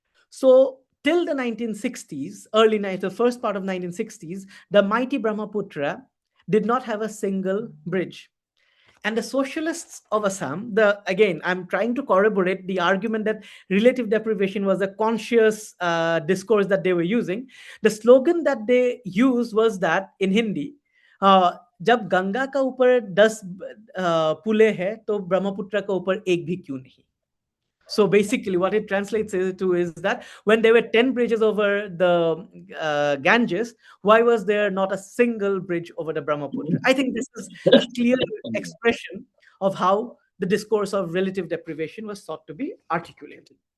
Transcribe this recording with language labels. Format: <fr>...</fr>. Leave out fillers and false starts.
<en>So till the 1960s, the first part of 1960s, the mighty Brahmaputra did not have a single bridge. And the socialists of Assam, again, I'm trying to corroborate the argument that relative deprivation was a conscious discourse that they were using. The slogan that they used was that in Hindi,</en> <hi>जब गंगा का ऊपर 10 पुले है तो ब्रह्मपुत्र का ऊपर एक भी क्यों नहीं.</hi> <en>So basically, what it translates to is that when there were 10 bridges over the Ganges, why was there not a single bridge over the Brahmaputra? I think this is a clear expression of how the discourse of relative deprivation was sought to be articulated.</en>